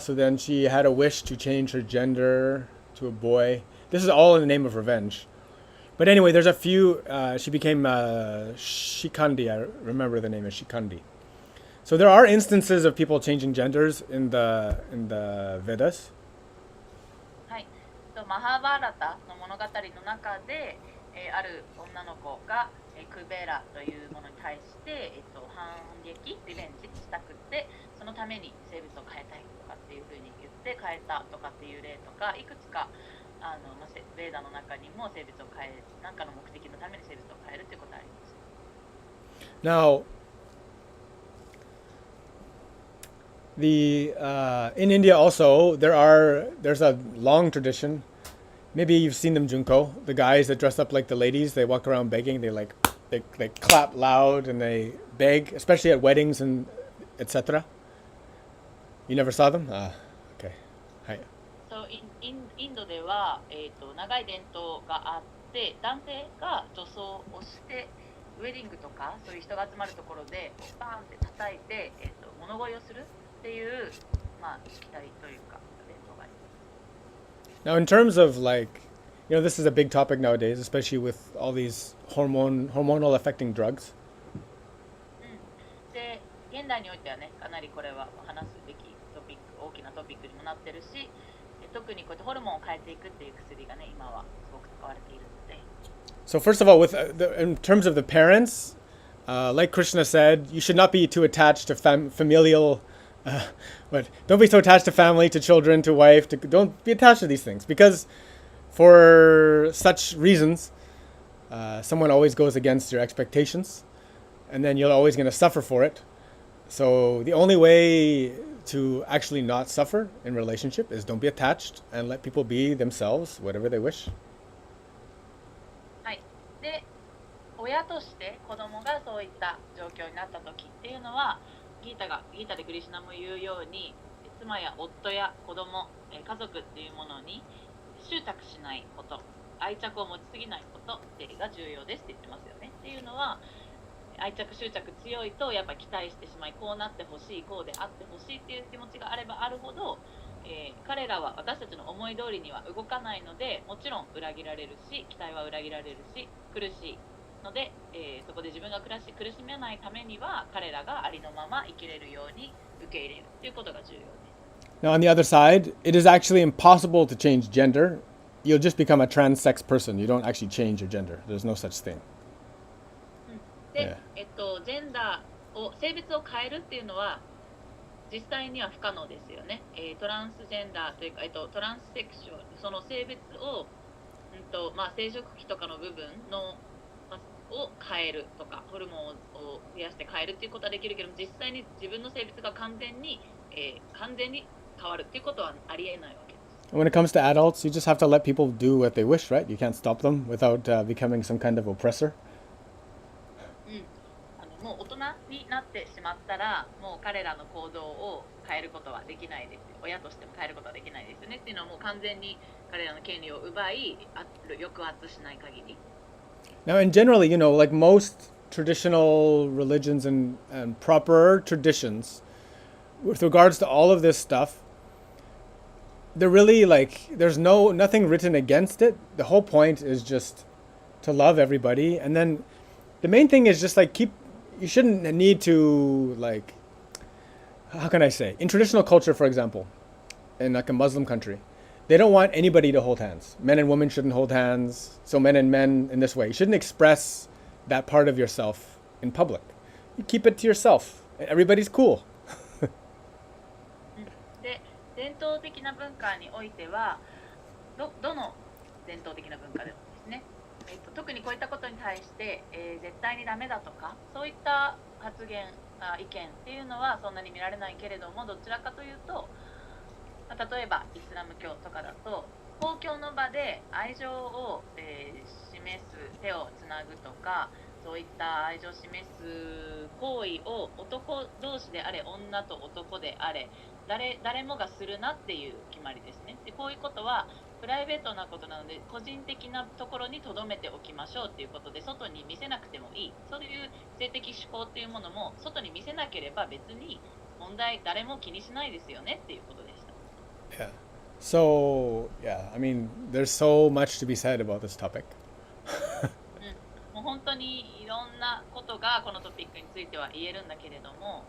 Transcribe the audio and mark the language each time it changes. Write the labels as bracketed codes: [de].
[en] So then she had a wish to change her gender to a boy. This is all in the name of revenge. But anyway, there's a few. She became Shikandi. I remember the name is Shikandi. So there are instances of people changing genders in the Vedas. [ja] はい。マハバラタの物語の中で、ある女の子が、クベラというものに対して、反撃、リベンジしたくって、そのために生物を変えたいとかっていうふうに言って変えたとかっていう例とか、いくつかベーダの中にも生物を変える、何かの目的のために生物を変えるということがあります。 [en] Now, in India also there's a long tradition. Maybe you've seen them, Junko. The guys that dress up like the ladies, they walk around begging. They clap loud and they beg, especially at weddings and etc. You never saw them? Okay. Hi. [ja] So インドでは、長い伝統があって、男性が女装をしてウェディングとかそういう人が集まるところでバーンって叩いて、物乞いをするっていう、期待というか伝統があります。 [en] Now, in terms of this is a big topic nowadays, especially with all these hormonal affecting drugs. [ja] で、現代においてはね、かなりこれは話すべきトピック、大きなトピックにもなってるし、特にこうやってホルモンを変えていくっていう薬がね、今はすごく使われているので。 [en] So first of all, in terms of the parents, like Krishna said, you should not be too attached to familial. Don't be so attached to family, to children, to wife. Don't be attached to these things because, for such reasons, someone always goes against your expectations, and then you're always going to suffer for it. So the only way to actually not suffer in relationship is don't be attached and let people be themselves, whatever they wish. [ja] はい。で、親として子供がそういった状況になった時っていうのは、ギータでクリシュナも言うように、妻や夫や子供、家族っていうものに執着しないこと、愛着を持ちすぎないことってが重要ですって言ってますよね。っていうのは、愛着執着強いとやっぱ期待してしまい、こうなってほしい、こうであってほしいっていう気持ちがあればあるほど、彼らは私たちの思い通りには動かないので、もちろん裏切られるし、期待は裏切られるし、苦しいので、そこで自分が苦しめないためには彼らがありのまま生きれるように受け入れるということが重要です。 [en] Now, on the other side, it is actually impossible to change gender. You'll just become a trans-sex person. You don't actually change your gender. There's no such thing. [ja] で、ジェンダーを性別を変えるっていうのは実際には不可能ですよね。トランスジェンダーというか、トランスセクシュアル、その性別を、生殖器とかの部分のを変えるとか、ホルモンを増やして変えるっていうことはできるけども、実際に自分の性別が完全に変わるっていうことはありえないわけです。 [en] When it comes to adults, you just have to let people do what they wish, right? You can't stop them without becoming some kind of oppressor. [ja] うん、もう大人になってしまったら、もう彼らの行動を変えることはできないです。親としても変えることはできないですよね。っていうのはもう完全に彼らの権利を奪い、抑圧しない限り。 [en] Now, and generally, like most traditional religions and proper traditions, with regards to all of this stuff, they're really like there's nothing written against it. The whole point is just to love everybody, and then the main thing is just like you shouldn't need to like, how can I say, in traditional culture, for example, in like a Muslim country, they don't want anybody to hold hands. Men and women shouldn't hold hands. So men and men in this way. You shouldn't express that part of yourself in public. You keep it to yourself. Everybody's cool. [ja] で、伝統的な文化においては、どの伝統的な文化でもですね、特にこういったことに対して、絶対にダメだとか、そういった発言、意見っていうのはそんなに見られないけれども、どちらかというと、例えばイスラム教とかだと公共の場で愛情を、示す手をつなぐとか、そういった愛情を示す行為を男同士であれ女と男であれ誰もがするなっていう決まりですね。でこういうことはプライベートなことなので個人的なところに留めておきましょうっていうことで、外に見せなくてもいい、そういう性的指向っていうものも外に見せなければ別に問題誰も気にしないですよねっていうことでした。 [en] Yeah. So, yeah, I mean, there's so much to be said about this topic. [ja] もう本当にいろんなことがこのトピックについては言えるんだけれども、